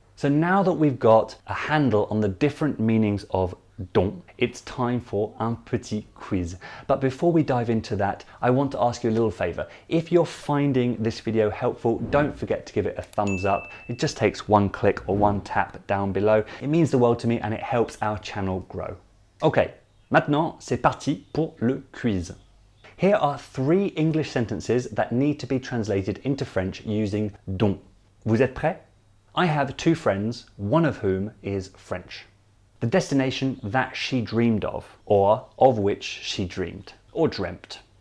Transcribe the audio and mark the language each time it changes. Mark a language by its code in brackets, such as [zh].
[en] So now that we've got a handle on the different meanings of dont, it's time for [fr] un petit quiz. [en] But before we dive into that, I want to ask you a little favor. If you're finding this video helpful, don't forget to give it a thumbs up. It just takes one click or one tap down below. It means the world to me and it helps our channel grow. [fr] Okay, maintenant c'est parti pour le quiz. [en] Here are 3 English sentences that need to be translated into French using dont. [fr] Vous êtes prêts? [en] I have 2 friends, one of whom is French. The destination that she dreamed of, or of which she dreamed, or dreamt.